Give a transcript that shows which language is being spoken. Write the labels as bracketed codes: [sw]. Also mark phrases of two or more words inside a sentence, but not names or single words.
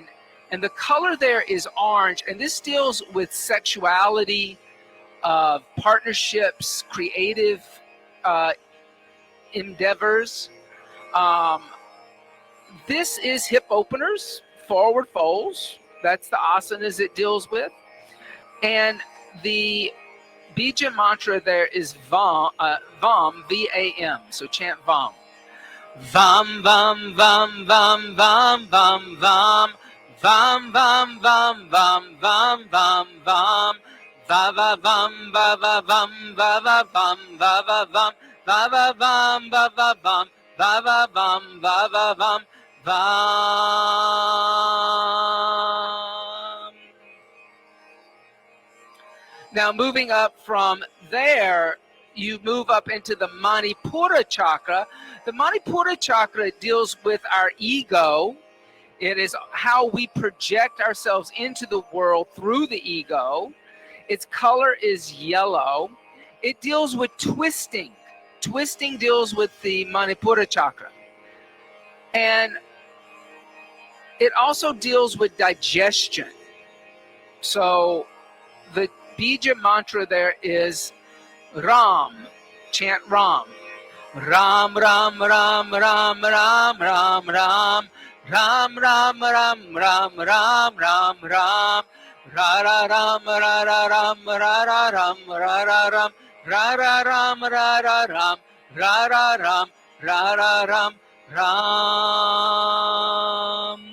[en] And the color there is orange. And this deals with sexuality, partnerships, creative endeavors. This is hip openers, forward folds. That's the asanas it deals with. And the bija mantra there is Vam, V-A-M. So chant Vam. [sa] Vam, Vam, Vam, Vam, Vam, Vam, Vam. Vam, Vam, Vam, Vam, Vam, Vam, Vam. Va, va, Vam, va, va, Vam, va, va, Vam, va, va, Vam. Va, va, Vam, va, va, Vam. Va, va, Vam, va, va, Vam. Vam. [en] Now moving up from there, you move up into the Manipura chakra. The Manipura chakra deals with our ego. It is how we project ourselves into the world through the ego. Its color is yellow. It deals with twisting. Twisting deals with the Manipura chakra. And it also deals with digestion. So the bija mantra there is Ram. Chant Ram. [sa] Ram, Ram, Ram, Ram, Ram, Ram, Ram. Ram, Ram, Ram, Ram, Ram, Ram, Ram. Ra ra ram ra ra ram ra ra ram ra ra ram ra ra ram ra ra ram ra ra ram ra ra ram ram.